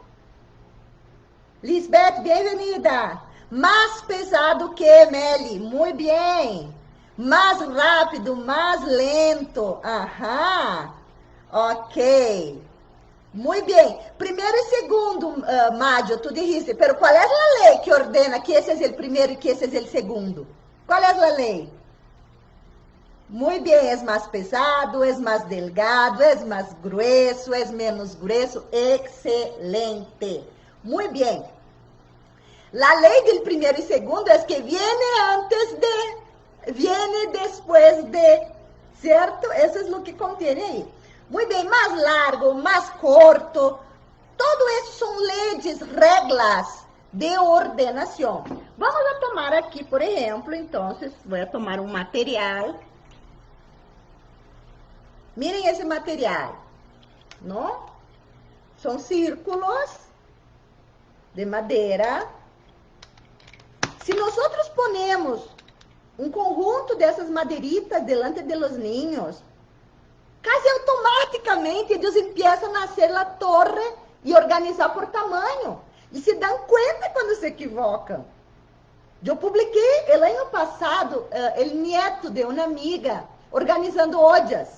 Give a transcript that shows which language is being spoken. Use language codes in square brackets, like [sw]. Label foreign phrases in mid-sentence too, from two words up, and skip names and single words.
[pt] Lisbeth, bem-vinda. Mais pesado que, Meli. Muito bem. Mais rápido, mais lento. Aham. Ok. Muito bem. Primeiro e segundo, Mádio, [es] tu dijiste. [pt] Pero qual é a lei que ordena que esse é o primeiro e que esse é o segundo? Qual é a lei? [es] Muy bien, es más pesado, es más delgado, es más grueso, es menos grueso. Excelente. Muy bien. La ley del primero y segundo es que viene antes de, viene después de, ¿cierto? Eso es lo que contiene ahí. Muy bien, más largo, más corto. Todo eso son leyes, reglas de ordenación. Vamos a tomar aquí, por ejemplo, entonces, voy a tomar un material. [pt] Miren esse material, não? São círculos de madeira. Se nós ponemos um conjunto dessas madeiritas [es] delante de los niños, [pt] quase automaticamente eles começam a hacer a torre e organizar por tamanho. E se dão conta quando se equivocam. Eu publiquei, el ano passado, o nieto de uma amiga organizando ollas.